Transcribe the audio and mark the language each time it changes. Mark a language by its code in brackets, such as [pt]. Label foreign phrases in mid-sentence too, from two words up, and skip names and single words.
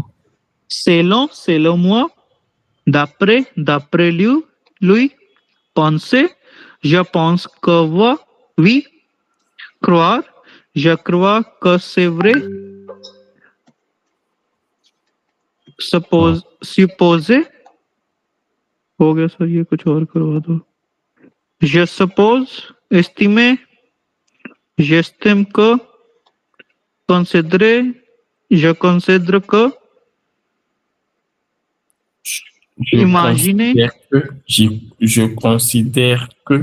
[fr] Selon moi. D'après lui. Penser. Je pense que oui. Croire. Je crois que c'est vrai. Supposer. [hi] हो गया सर, ये कुछ और करवा दो. [fr] Je suppose. Estimer. J'estime que. Considérer. Je considère que. Imaginez. Je considère que.